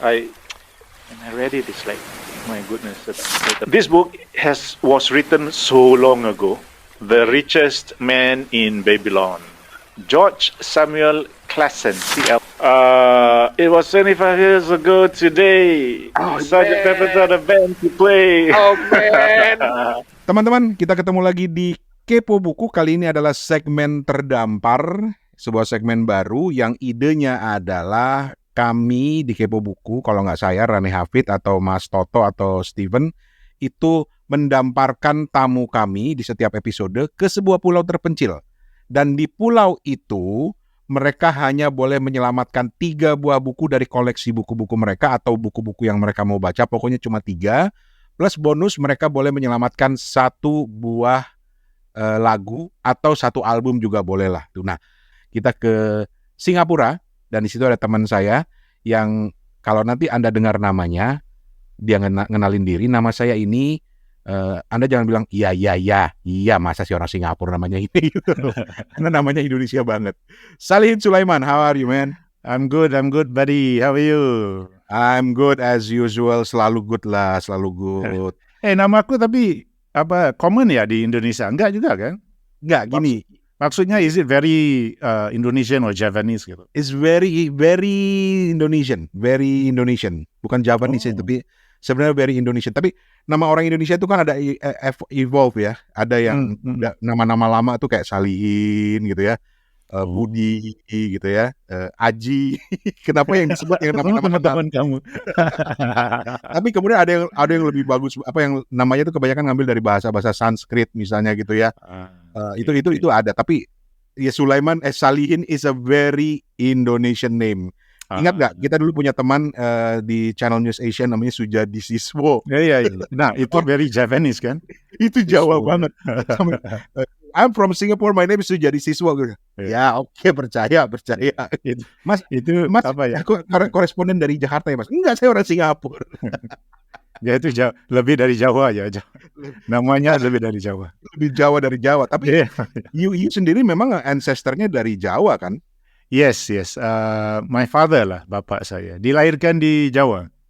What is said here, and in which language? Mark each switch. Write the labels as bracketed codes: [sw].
[en] When I read it, it's like, my goodness. This book was written so long ago. The Richest Man in Babylon. George Samuel Clason, CL. It was 25 years ago today. Such a episode of band to play. Oh man. [id] Teman-teman, kita ketemu lagi di Kepo Buku. Kali ini adalah segmen terdampar, sebuah segmen baru yang idenya adalah kami di Kepo Buku, kalau nggak saya, Rani Hafid atau Mas Toto atau Steven, itu mendamparkan tamu kami di setiap episode ke sebuah pulau terpencil. Dan di pulau itu, mereka hanya boleh menyelamatkan 3 buah buku dari koleksi buku-buku mereka atau buku-buku yang mereka mau baca, pokoknya cuma 3. Plus bonus mereka boleh menyelamatkan 1 buah lagu atau 1 album juga boleh lah. Nah, kita ke Singapura dan di situ ada teman saya yang kalau nanti Anda dengar namanya, dia ngenalin diri, nama saya ini, Anda jangan bilang iya masa sih orang Singapura namanya ini, karena namanya Indonesia banget. [en] Salihin Sulaiman, how are you man? I'm good buddy, how are you? I'm good as usual, [id] selalu good lah, selalu good. Nama aku tapi common ya di Indonesia? Enggak juga kan? Enggak, gini. [en] Maksudnya is it very Indonesian or Javanese gitu? It's very Indonesian, [id] bukan Javanese tapi sebenarnya [en] very Indonesian. [id] Tapi nama orang Indonesia itu kan ada evolve ya, ada yang nama-nama lama tuh kayak Salihin gitu ya. Budi gitu ya, Aji. Kenapa yang disebut yang nama-nama teman-teman kamu? Tapi kemudian ada yang lebih bagus, yang namanya itu kebanyakan ngambil dari bahasa Sanskrit misalnya gitu ya. Itu ada, tapi ya Sulaiman Salihin [en] is a very Indonesian name. [id] Ingat nggak? Kita dulu punya teman di Channel News Asia namanya Sujadi Siswo. Iya. Nah, itu [en] very Javanese [id] kan? Itu Jawa banget. [en] I'm from Singapore, my name is Sujadi Siswo. [id] Ya, oke, percaya. Mas, apa ya? Aku koresponden dari Jakarta ya, Mas. Enggak, saya orang Singapura. Ya itu lebih dari Jawa ya. Namanya lebih dari Jawa. Lebih Jawa dari Jawa. Tapi you sendiri memang ancestornya dari Jawa kan? [en] Yes. My father [id] lah, bapak saya. Dilahirkan di Jawa.